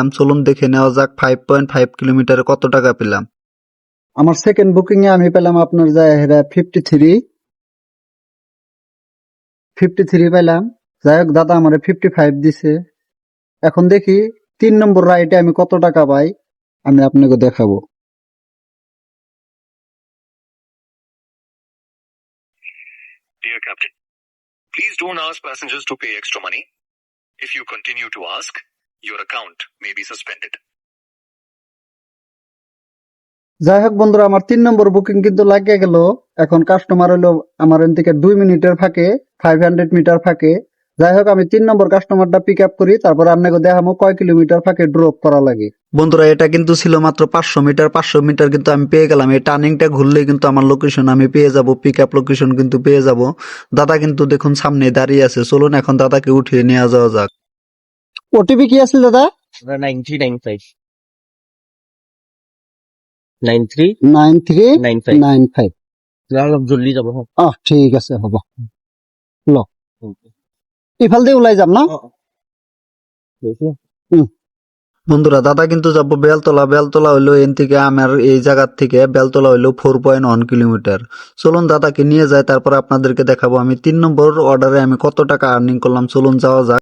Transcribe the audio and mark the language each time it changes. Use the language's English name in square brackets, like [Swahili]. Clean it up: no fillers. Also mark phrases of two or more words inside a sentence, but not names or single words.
[Bangla] চলুন দেখে নেওয়া যাক 5.5 কিলোমিটারে কত টাকা পেলাম। আমার [English] second booking [Bangla] এ আমি পেলাম আপনার যায় 53 পেলাম। যাই হোক, দাদা আমার 55 দিছে। এখন দেখি 3 নম্বর রাইডে আমি কত টাকা পাই, আমি আপনাকে দেখাবো। [English] Dear Captain, please don't ask passengers to pay extra money. If you continue to ask, your account may be suspended. [Bangla] যাই হোক বন্ধুরা, আমার 3 নম্বর বুকিং লাগিয়ে গেল। এখন কাস্টমার হলো আমার এখান থেকে 2 মিনিটের ফাঁকে 500 মিটার ফাঁকে। যাই হোক, আমি 3 নম্বর কাস্টমারটা [English] pick up [Bangla] করি, তারপর আপনাকে দেখাবো কয় কিলোমিটার ফাঁকে ড্রপ করা লাগে। বন্ধুরা, এটা ছিল মাত্র 500 মিটার। 500 মিটার আমি পেয়ে গেলাম। এই টার্নিংটা ঘুরলে আমার লোকেশন আমি পেয়ে যাব, [English] pick up location [Bangla] পেয়ে যাব। দাদা দেখুন সামনে দাঁড়িয়ে আছে। চলুন এখন দাদাকে উঠিয়ে নিয়ে যাওয়া যাক। ওটিপি কি আছে দাদা? 9395 93 9395। জলদি যাব। [Assamese] ঠিক আছে, হ'ব। ল ইফাল দিয়ে ওলাই যাম না। [Bangla] বন্ধুরা, দাদা যাবো বেলতলা। বেলতলা হইলো এন থেকে আমার এই জায়গার থেকে বেলতলা হইলো 4.1 কিলোমিটার। চলুন দাদাকে নিয়ে যাই, তারপর আপনাদেরকে দেখাবো আমি 3 নম্বর অর্ডারে আমি কত টাকা আর্নিং করলাম। চলুন যাওয়া যাক।